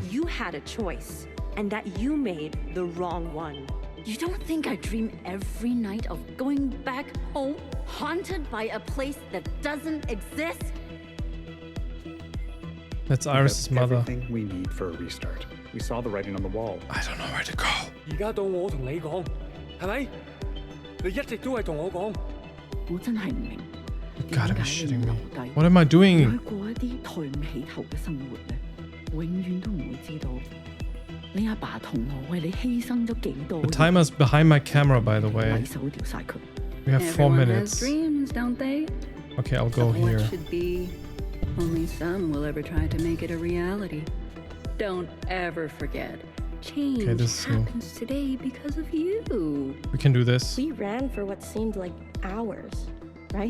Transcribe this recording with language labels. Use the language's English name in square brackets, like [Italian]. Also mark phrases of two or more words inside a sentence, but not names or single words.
[English] You had a choice, and that you made the wrong one. You don't think I dream every night of going back home, haunted by a place that doesn't exist? That's Iris' mother. Everything we need for a restart. We saw the writing on the wall. I don't know where to go. [Cantonese] 而家到我同你講，係咪？你一直都係同我講。我真係唔明。 [English] You gotta be shitting me. What am I doing? [Cantonese] 去過一啲抬唔起頭嘅生活咧，永遠都唔會知道你阿爸同我為你犧牲咗幾多。 [English] The timer's behind my camera, by the way. [Cantonese] 禮手掉晒佢。 [English] We have 4 Everyone minutes. has dreams, don't they? Okay, I'll go Of what here. should be. Only some will ever try to make it a reality. Don't ever forget. Change Okay, this is new. happens today because of you. We can do this. We ran for what seemed like hours, right?